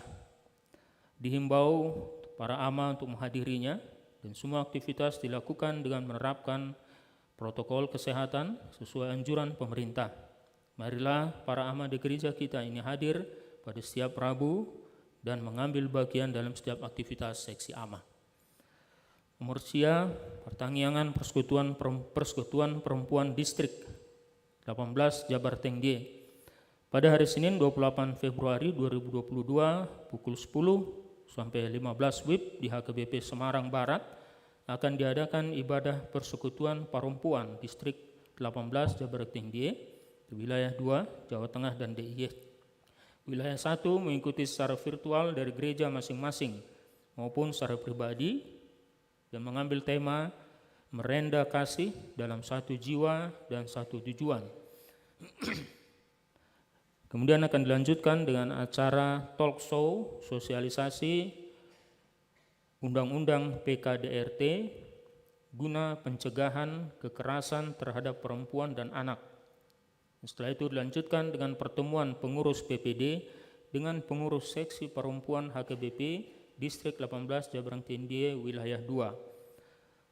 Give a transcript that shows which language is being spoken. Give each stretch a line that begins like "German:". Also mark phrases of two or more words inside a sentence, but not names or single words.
Indonesian: Dihimbau para AMA untuk menghadirinya dan semua aktivitas dilakukan dengan menerapkan protokol kesehatan sesuai anjuran pemerintah. Marilah para AMA di gereja kita ini hadir pada setiap Rabu dan mengambil bagian dalam setiap aktivitas seksi AMA. Nomor sia, pertanggiangan Persekutuan Perempuan Distrik 18 Jabar Tengge. Pada hari Senin 28 Februari 2022 pukul 10 sampai 15 WIB di HKBP Semarang Barat akan diadakan ibadah Persekutuan Perempuan Distrik 18 Jabar Tengge, wilayah 2 Jawa Tengah dan DIY. Wilayah 1 mengikuti secara virtual dari gereja masing-masing maupun secara pribadi dan mengambil tema merenda kasih dalam satu jiwa dan satu tujuan. Kemudian akan dilanjutkan dengan acara
English: talk show
Indonesian: sosialisasi Undang-Undang PKDRT guna pencegahan kekerasan terhadap perempuan dan anak. Setelah itu dilanjutkan dengan pertemuan pengurus PPD dengan pengurus seksi perempuan HKBP Distrik 18 Jabar Tengge wilayah 2.